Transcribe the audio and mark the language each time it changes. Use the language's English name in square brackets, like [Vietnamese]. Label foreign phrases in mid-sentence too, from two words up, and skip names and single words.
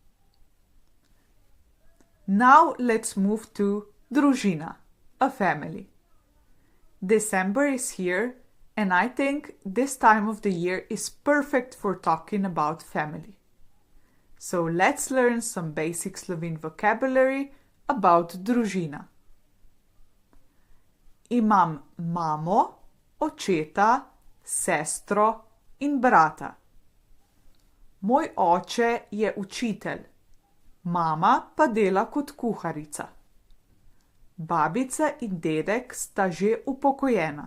[English] Now let's move to družina, a family. December is here, and I think this time of the year is perfect for talking about family. So let's learn some basic Slovene vocabulary about družina. [Slovenian] Imam mamo, očeta, sestro in brata. Moj oče je učitelj, mama pa dela kot kuharica. Babica in dedek sta že upokojena.